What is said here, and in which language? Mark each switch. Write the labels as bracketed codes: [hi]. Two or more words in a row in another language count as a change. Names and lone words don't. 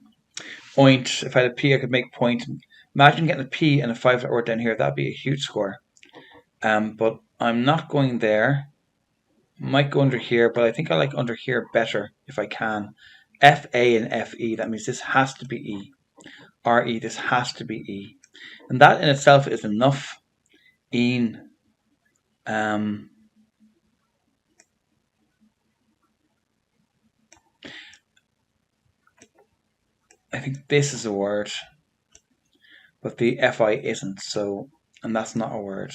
[en] Point. If I had a P, I could make point. Imagine getting a P and a 5-letter word down here. That'd be a huge score. But I'm not going there. Might go under here, but I think I like under here better if I can. F-A and F-E. That means this has to be E. R-E. This has to be E. And that in itself is enough. Een. I think this is a word, but the F-I isn't, so, and that's not a word.